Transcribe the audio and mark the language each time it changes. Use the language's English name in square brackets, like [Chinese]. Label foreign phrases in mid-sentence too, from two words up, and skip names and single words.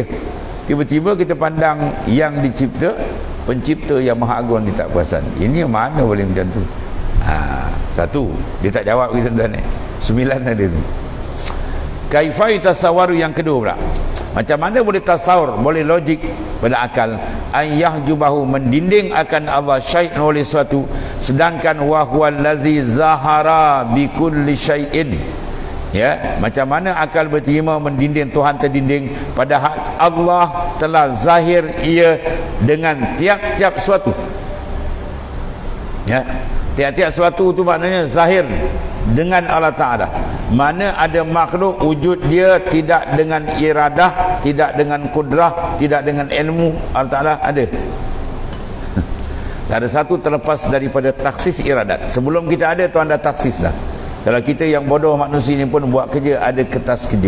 [Malay] Tiba-tiba kita pandang yang dicipta, pencipta yang maha agung, dia tak perasan. Ini mana boleh macam tu? Satu, dia tak jawab kita tuan ni. 9 ada tu. [Arabic] Kaifai tasawaru [Malay] yang kedua pula, macam mana boleh tasawur, boleh logik pada akal, [Arabic] ayah jubahu [Malay] mendinding akan Allah syai'un oleh suatu, sedangkan [Arabic] wa huwal ladzi zahara bi kulli syai'in, [Malay] ya, macam mana akal berterima mendinding Tuhan terdinding, padahal Allah telah zahir ia dengan tiap-tiap suatu, ya, tiap-tiap suatu tu maknanya zahir dengan Allah Ta'ala. Mana ada makhluk wujud dia tidak dengan iradah, tidak dengan kudrah, tidak dengan ilmu, Allah Ta'ala ada. Tak ada satu terlepas daripada taksis iradat. Sebelum kita ada, Tuhan dah taksis dah. Kalau kita yang bodoh manusia ni pun buat kerja, ada kertas kerja.